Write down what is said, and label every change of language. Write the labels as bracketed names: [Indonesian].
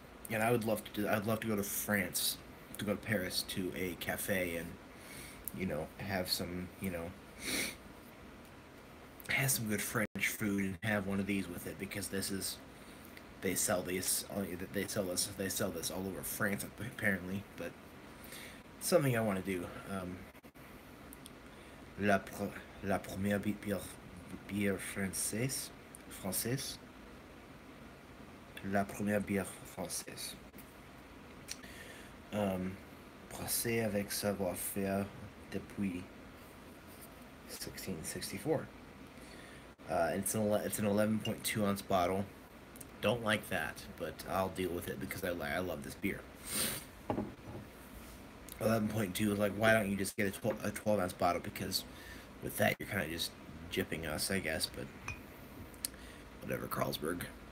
[English] And I'd love to go to France, to go to Paris to a cafe and have some have some good French food and have one of these with it, because they sell this all over France apparently. But it's something I want to do. [French] La la première bière française, la première bière française. Brassée avec savoir-faire depuis 1664. [English] It's an 11.2 ounce bottle. Don't like that, but I'll deal with it because I love this beer. 11.2 is like, why don't you just get a 12 ounce bottle? Because with that you're kind of just jipping us, I guess. But whatever, Carlsberg.